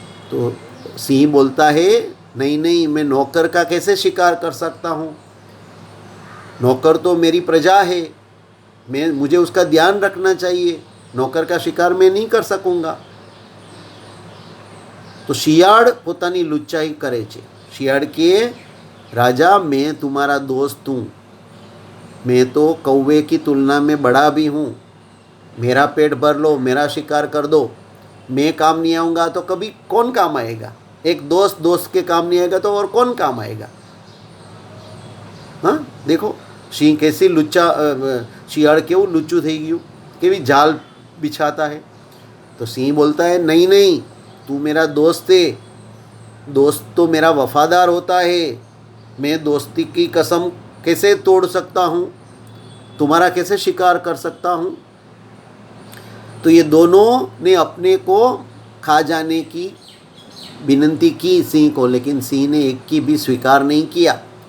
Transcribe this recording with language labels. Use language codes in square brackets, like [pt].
[hi] तो सिंह बोलता है नहीं नहीं, मैं नौकर का कैसे शिकार कर सकता हूँ, नौकर तो मेरी प्रजा है, मुझे उसका ध्यान रखना चाहिए, नौकर का शिकार मैं नहीं कर सकूँगा। [gu] तो શિયાળ પોતાની લુચ્ચાઈ કરે છે। શિયાળ કે [hi] राजा मैं तुम्हारा दोस्त हूँ, मैं तो कौवे की तुलना में बड़ा भी हूँ, मेरा पेट भर लो, मेरा शिकार कर दो, मैं काम नहीं आऊँगा तो कभी कौन काम आएगा, एक दोस्त दोस्त के काम नहीं आएगा तो और कौन काम आएगा। हाँ देखो [gu] સિંહ कैसी લુચ્ચા શિયાળ કેવું લુચ્ચું થઈ ગયું, કેવી જાલ [hi] बिछाता है। तो सिंह बोलता है नहीं नहीं, तू मेरा दोस्त है, दोस्त तो मेरा वफादार होता है, मैं दोस्ती की कसम कैसे तोड़ सकता हूँ, तुम्हारा कैसे शिकार कर सकता हूँ। तो ये दोनों ने अपने को खा जाने की विनती की सिंह को, लेकिन सिंह ने एक की भी स्वीकार नहीं किया।